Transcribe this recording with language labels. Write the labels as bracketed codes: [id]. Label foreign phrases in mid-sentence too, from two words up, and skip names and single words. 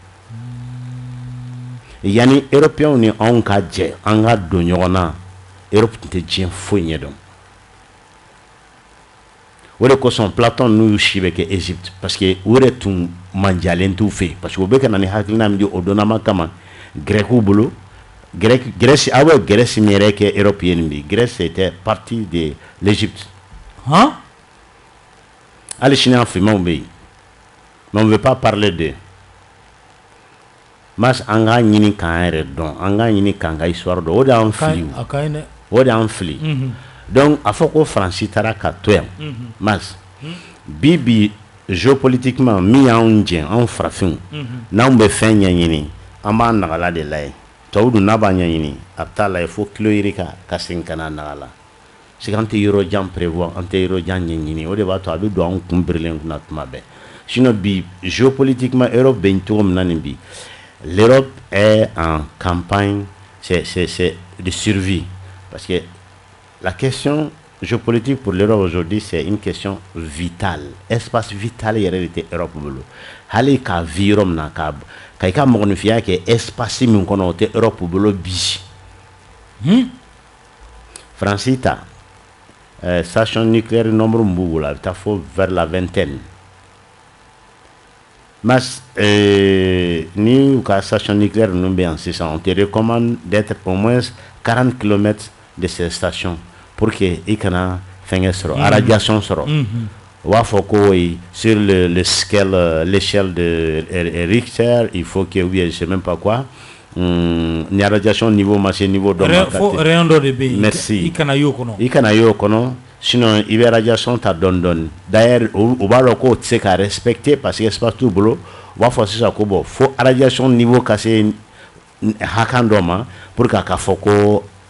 [bm] Yani européens ni anw ka jɛ an ka don ɲɔgɔn na Europe tun tɛ diɲɛ foyi ɲɛ dɔn o de kosɔn Platon n'u si bɛ kɛ Égypte [fr] parce que [bm] o de tun manjalen t'u fɛ [fr] parce que [bm] o bɛ ka na ni hakilina min di o donnama kama Grècew bolo Grèce Grèce min yɛrɛ kɛ Europe ye nin bi [fr] Grèce était partie de l'Égypte [bm] hali sini an finmanw bɛ yen [fr] mais on ne veut pas parler d'eux [bm] mas an k'a ɲini k'an yɛrɛ dɔn an k'a ɲini k'an ka histoire dɔn o de y'an fili o de y'an fili donc a fɔ ko Faransi taara ka to yan mas bi géopolitiquement min y'anw jɛn anw farafinw n'anw bɛ fɛn ɲɛɲini an b'a nagala de layɛ tɔw dun n'a b'a ɲɛɲini a bɛ taa layɛ fo kilo yirika ka segin ka na nagala c'est qu'an tɛ yɔrɔ jan prévoir an tɛ yɔrɔ jan ɲɛɲini o de b'a to a bɛ don anw kun birilen kunna tuma bɛɛ sinon bi géopolitiquement Europe bɛ cogo min na nin bi [fr] l'Europe est en campagne c'est de survie parce que la question géopolitique pour l'Europe aujourd'hui c'est une question vitale espace vital [bm] yɛrɛ de tɛ Europe bolo hali ka vi yɔrɔ min na ka i ka mɔgɔninfinya kɛ espace min kɔnɔ o tɛ Europe bolo bi Faransi ta station nucléaire nombre min b'u bolo a bɛ taa fo [fr] vers la 20aine [bm] mas ni u ka station nucléaire ninnu bɛ yan sisan [fr] on te recommande d'être au moins 40 km de ces stations pour que [bm] i kana fɛngɛ sɔrɔ radiation sɔrɔ o b'a fɔ ko [fr] sur l'échelle de Richter il faut que ou bien je sais même pas quoi [bm] ni radiation niveau ma se niveau dɔ ma rayon dɔ de bɛ yen merci i kana y'o kɔnɔ sinon i bɛ radiation ta dɔɔni d'ailleurs o b'a dɔn k'o tɛ se ka respecter [fr] parce que [bm] espace t'u bolo u b'a fɔ sisan ko bon fo radiation niveau ka se hakan dɔ ma [fr] pour que [bm] a ka fɔ ko i